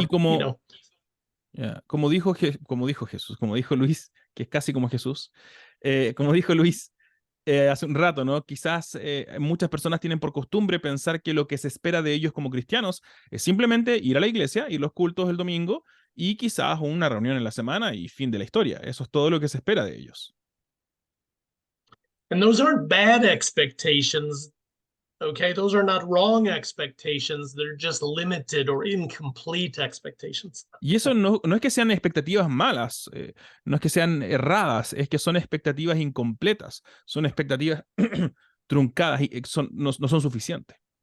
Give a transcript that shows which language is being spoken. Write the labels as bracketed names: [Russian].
[Spanish] Y como, [English] you know, [Spanish] como dijo Jesús, como dijo Luis, que es casi como Jesús, como dijo Luis hace un rato, ¿no? Quizás muchas personas tienen por costumbre pensar que lo que se espera de ellos como cristianos es simplemente ir a la iglesia, ir a los cultos el domingo y quizás una reunión en la semana y fin de la historia. Eso es todo lo que se espera de ellos. [English] and those aren't bad expectations. Okay, those are not wrong expectations. They're just limited or incomplete expectations. [Spanish] Y eso no es que sean expectativas malas, no es que sean erradas, es que son expectativas incompletas, son expectativas truncadas y no son suficientes.